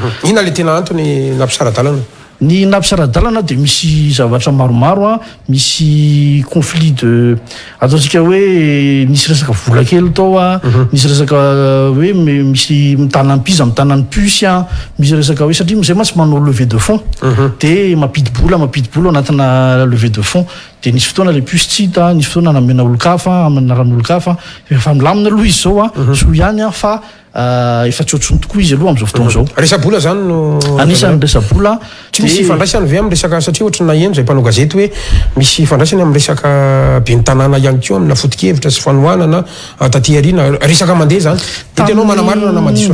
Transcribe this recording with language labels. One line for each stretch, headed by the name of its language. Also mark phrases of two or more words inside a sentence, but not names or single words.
Malagasy: ina le tena antony nampisaradalana ny nampisaradalana de misy zavatra maromaro misy conflit de ataontsika hoe misy resaka vola kely tao misy resaka hoe misy mitanam-piza mitanany puce misy resaka hoe satria zay mantsy manao
French: levée de fonds
Malagasy: de mampidi-bola anatina
French: levée de fonds
Malagasy: de nisy fotoana le puce tsy hita nisy fotoana namena olo-kafa amenaran'olo-kafa efa milamina aloha izy zao so ihany fa efa tsy otsony tokoa izy aloha am'izao fotoana zao resabola zany no anisan'ny resabola tsy misy ifandraisany ve amin'ny resaka satria ohatry naheno zay mpanao gazety hoe misy ifandraisany amin'ny resaka be ny tanàna ihany koa amina foto-kevitra sy fanohanana taty arina resaka mandeha zany de tenao manamarina na madiso